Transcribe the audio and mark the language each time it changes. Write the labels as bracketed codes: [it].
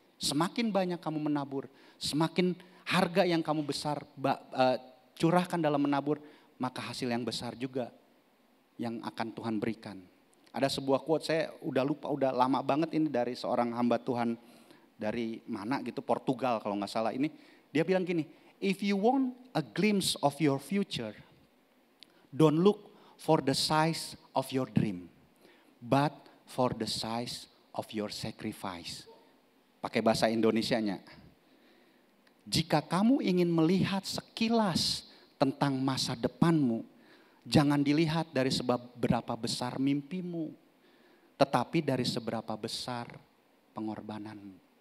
[id] Semakin banyak kamu menabur, semakin harga yang kamu curahkan dalam menabur, maka hasil yang besar juga yang akan Tuhan berikan. Ada sebuah quote, saya udah lupa, udah lama banget ini dari seorang hamba Tuhan dari mana gitu, Portugal kalau gak salah ini. Dia bilang gini, [en] if you want a glimpse of your future, don't look for the size of your dream, but for the size of your sacrifice. [id] Pakai bahasa Indonesianya. Jika kamu ingin melihat sekilas tentang masa depanmu, jangan dilihat dari seberapa besar mimpimu, tetapi dari seberapa besar pengorbananmu.